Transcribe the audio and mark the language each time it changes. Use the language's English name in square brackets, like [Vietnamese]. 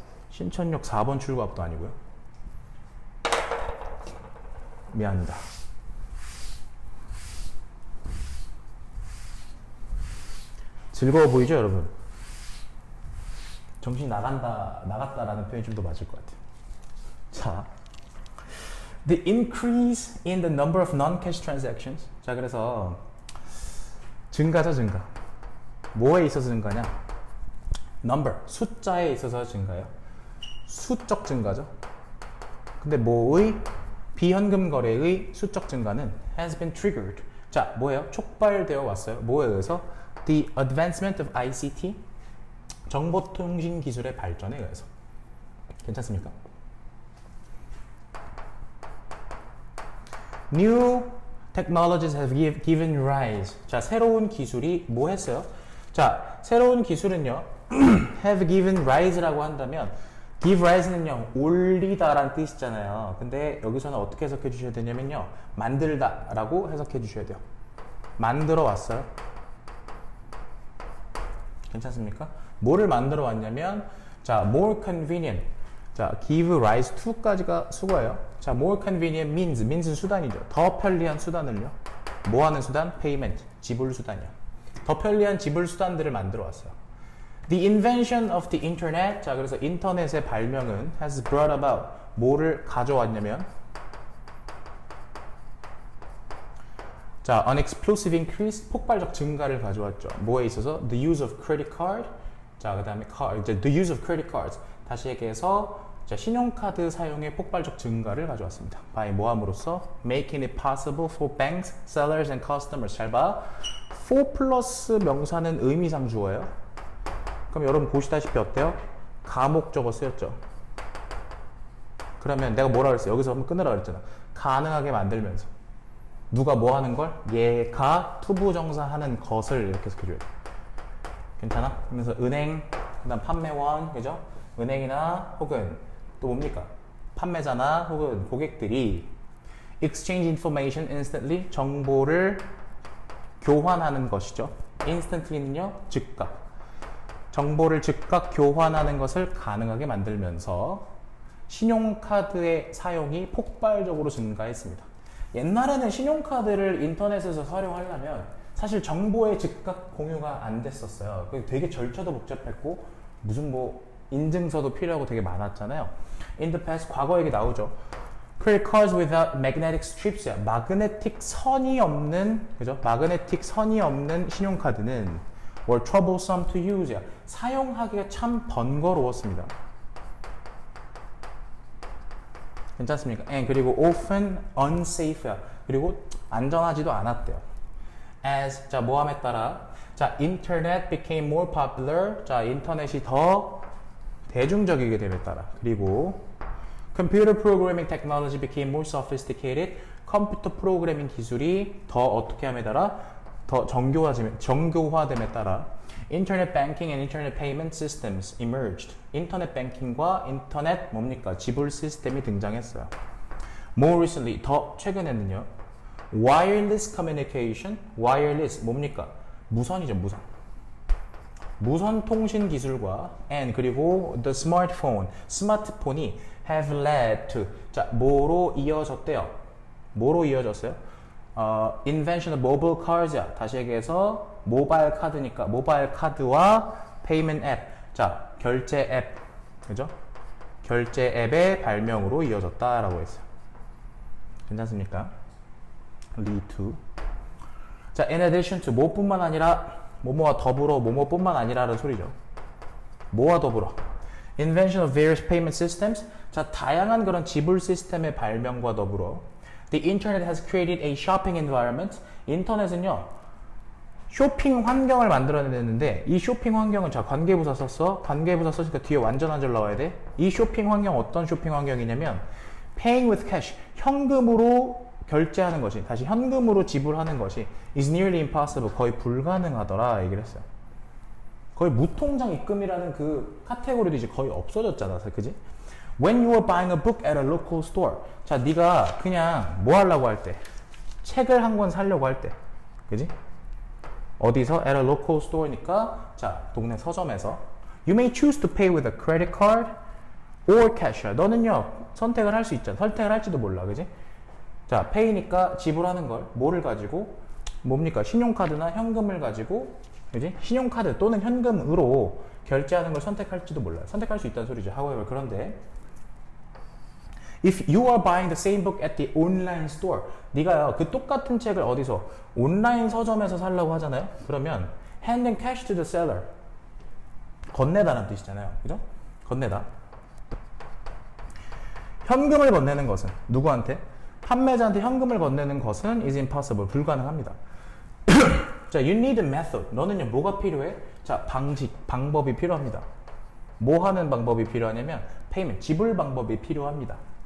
[Korean] 신천역 4번 출구 앞도 아니고요. 미안합니다. 즐거워 보이죠, 여러분? 정신이 나갔다라는 표현이 좀 더 맞을 것 같아요. 자, [English] the increase in the number of non-cash transactions. [Korean] 자, 그래서 증가죠, 증가. 뭐에 있어서 증가냐? number, 숫자에 있어서 증가요. 수적 증가죠. 근데 뭐의? 비현금 거래의 수적 증가는 [English] has been triggered. [Korean] 자, 뭐예요? 촉발되어 왔어요. 뭐에 의해서? [English] The advancement of ICT, [Korean] 정보통신 기술의 발전에 의해서. 괜찮습니까? [English] New technologies have given rise. [Korean] 자, 새로운 기술이 뭐 했어요? 자, 새로운 기술은요, [English] have given rise [Korean] 라고 한다면, give rise는요, 올리다라는 뜻이잖아요. 근데 여기서는 어떻게 해석해 주셔야 되냐면요, 만들다라고 해석해 주셔야 돼요. 만들어 왔어요. 괜찮습니까? 뭐를 만들어 왔냐면, 자, [English] more convenient. [Korean] 자, [English] give rise to [Korean] 까지가 수거예요. [English] 자, more convenient means [Korean] 수단이죠. 더 편리한 수단을요. 뭐 하는 수단? payment, 지불 수단이요. 더 편리한 지불 수단들을 만들어 왔어요. [English] The invention of the internet. [Korean] 자, 그래서 인터넷의 발명은 [English] has brought about, [Korean] 뭐를 가져왔냐면, 자, [English] an explosive increase, [Korean] 폭발적 증가를 가져왔죠. 뭐에 있어서? [English] The use of credit card. [Korean] 자, 그 다음에 [English] the use of credit cards. [Korean] 다시 얘기해서, 자, 신용카드 사용의 폭발적 증가를 가져왔습니다. by 뭐함으로써? [English] making it possible for banks, sellers, and customers. [Korean] 잘 봐. for 플러스 명사는 의미상 주어예요. 그럼 여러분 보시다시피 어때요? 가목적어 쓰였죠. 그러면 내가 뭐라 그랬어요? 여기서 한번 끊으라 그랬잖아. 가능하게 만들면서. 누가 뭐 하는 걸? 얘가 투부정사 하는 것을 이렇게 해석해줘야 돼. 괜찮아? 그래서 은행, 그 다음 판매원, 그죠? 은행이나 혹은 또 뭡니까? 판매자나 혹은 고객들이 [English] exchange information instantly, [Korean] 정보를 교환하는 것이죠. instantly는요, 즉각. 정보를 즉각 교환하는 것을 가능하게 만들면서 신용카드의 사용이 폭발적으로 증가했습니다. 옛날에는 신용카드를 인터넷에서 활용하려면 사실 정보의 즉각 공유가 안 됐었어요. 되게 절차도 복잡했고 무슨 뭐 인증서도 필요하고 되게 많았잖아요. [English] In the past, [Korean] 과거 얘기 나오죠. [English] Credit cards without magnetic strips, [Korean] 마그네틱 선이 없는, 그죠? 마그네틱 선이 없는 신용카드는 [English] were troublesome to use, [Korean] 사용하기가 참 번거로웠습니다. 괜찮습니까? 그리고 [English] often unsafe, [Korean] 그리고 안전하지도 않았대요. [English] As, [Korean] 자, 모함에 따라, 자, [English] internet became more popular, [Korean] 자, 인터넷이 더 대중적이게 됨에 따라, 그리고 [English] computer programming technology became more sophisticated, [Korean] 컴퓨터 프로그래밍 기술이 더 어떻게 함에 따라 더 정교화됨에 따라 인터넷 뱅킹 [English] and 인터넷 페이먼트 시스템스 emerged. [Korean] 인터넷 뱅킹과 인터넷 뭡니까? 지불 시스템이 등장했어요. [English] More recently, [Korean] 더 최근에는요. [English] wireless communication, wireless [Korean] 뭡니까? 무선이죠, 무선. 무선 통신 기술과 and 그리고 [English] the smartphone, [Korean] 스마트폰이 [English] have led to [Korean] 자, 뭐로 이어졌대요? 뭐로 이어졌어요? [English] invention of mobile cards야. [Korean] 다시 얘기해서 모바일 카드니까 모바일 카드와 payment 앱. 자, 결제 앱. 그죠? 결제 앱의 발명으로 이어졌다라고 했어요. 괜찮습니까? lead to. 자, [English] in addition to [Korean] 뭐뿐만 아니라 뭐뭐와 더불어 뭐뭐뿐만 아니라는 소리죠. 뭐와 더불어. [English] Invention of various payment systems. [Korean] 자, 다양한 그런 지불 시스템의 발명과 더불어 [English] The internet has created a shopping environment. [Korean] 인터넷은요. 쇼핑 환경을 만들어냈는데 이 쇼핑 환경은 자, 관계부사 썼어. 관계부사 썼으니까 뒤에 완전 한 줄 나와야 돼. 이 쇼핑 환경 어떤 쇼핑 환경이냐면 [English] paying with cash. [Korean] 현금으로 결제하는 것이 다시 현금으로 지불하는 것이 [English] is nearly impossible. [Korean] 거의 불가능하더라 얘기를 했어요. 거의 무통장 입금이라는 그 카테고리도 이제 거의 없어졌잖아, 그지? [English] When you are buying a book at a local store. [Korean] 자, 네가 그냥 뭐 하려고 할 때, 책을 한 권 사려고 할 때, 그지? 어디서? [English] At a local store니까 [Korean] 자, 동네 서점에서 [English] You may choose to pay with a credit card or cash. [Korean] 너는요 선택을 할 수 있잖아. 선택을 할지도 몰라, 그지? 자, 페이니까 지불하는 걸 뭐를 가지고 뭡니까? 신용카드나 현금을 가지고 그지? 신용카드 또는 현금으로 결제하는 걸 선택할지도 몰라요. 선택할 수 있다는 소리죠. [English] However, [Korean] 그런데 [English] If you are buying the same book at the online store, [Korean] 네가요 그 똑같은 책을 어디서 온라인 서점에서 살려고 하잖아요. 그러면 [English] handing cash to the seller, [Korean] 건네다라는 뜻이잖아요. 그죠? 건네다. 현금을 건네는 것은 누구한테? 판매자한테 현금을 건네는 것은 [English] is impossible. [Korean] 불가능합니다. 자, [English] you need a method. [Korean] 너는요, 뭐가 필요해? 자, 방법이 필요합니다. 뭐 하는 방법이 필요하냐면 payment, 지불 방법이 필요합니다.